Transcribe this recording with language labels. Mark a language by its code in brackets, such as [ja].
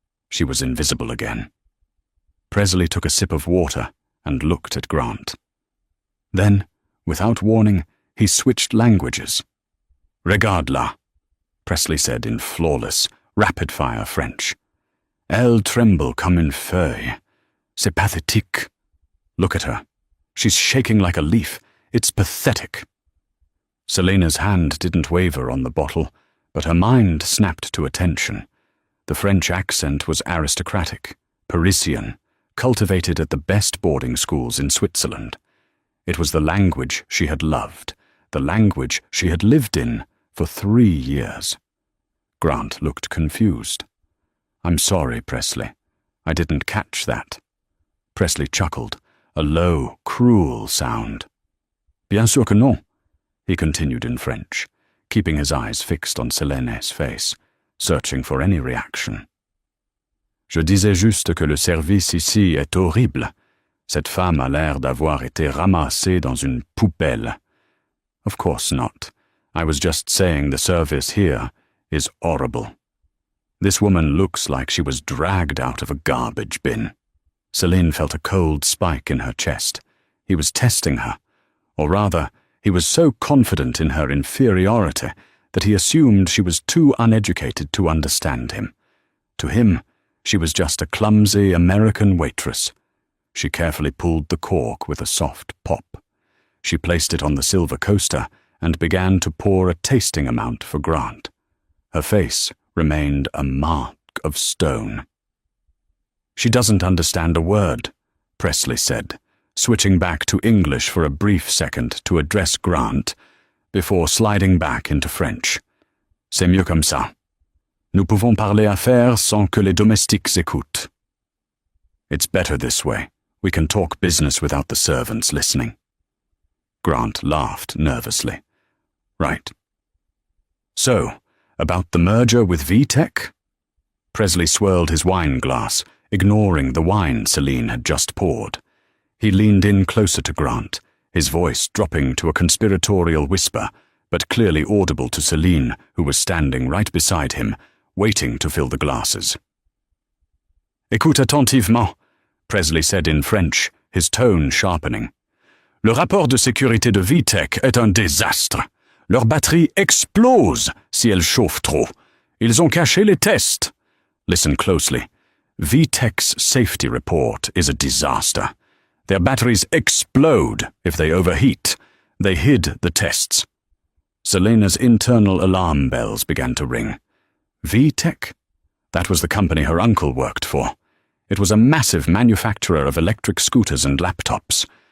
[en] She was invisible again. Presley took a sip of water and looked at Grant. Then, without warning, he switched languages. [fr] "Regarde-la," [en] Presley said in flawless, rapid-fire French. [fr] "Elle tremble comme une feuille. C'est pathétique. [en] Look at her. She's shaking like a leaf. It's pathetic." Selena's hand didn't waver on the bottle, but her mind snapped to attention. The French accent was aristocratic, Parisian, cultivated at the best boarding schools in Switzerland. It was the language she had loved, the language she had lived in for 3 years. Grant looked confused. "I'm sorry, Presley. I didn't catch that." Presley chuckled, a low, cruel sound. [fr] "Bien sûr que non," [en] he continued in French, keeping his eyes fixed on Selene's face, searching for any reaction. [fr] "Je disais juste que le service ici est horrible. Cette femme a l'air d'avoir été ramassée dans une poubelle." [en] "Of course not. I was just saying the service here is horrible. This woman looks like she was dragged out of a garbage bin." Selene felt a cold spike in her chest. He was testing her, or rather, he was so confident in her inferiority that he assumed she was too uneducated to understand him. To him, she was just a clumsy American waitress. She carefully pulled the cork with a soft pop. She placed it on the silver coaster and began to pour a tasting amount for Grant. Her face remained a mark of stone. "She doesn't understand a word," Presley said, switching back to English for a brief second to address Grant, before sliding back into French. [fr] "C'est mieux comme ça. Nous pouvons parler affaires sans que les domestiques écoutent." [en] "It's better this way. We can talk business without the servants listening." Grant laughed nervously. "Right. So, about the merger with VTech?" Presley swirled his wine glass, ignoring the wine Selene had just poured. He leaned in closer to Grant, his voice dropping to a conspiratorial whisper, but clearly audible to Selene, who was standing right beside him, waiting to fill the glasses. [fr] "Écoute attentivement," [en] Presley said in French, his tone sharpening. [fr] Le rapport de sécurité de VTech est un désastre. Leur batterie explose si elle chauffe trop. Ils ont caché les tests. [en] Listen closely. VTech's safety report is a disaster. Their batteries explode if they overheat. They hid the tests. Selena's internal alarm bells began to ring. VTech? That was the company her uncle worked for. It was a massive manufacturer of electric scooters and laptops.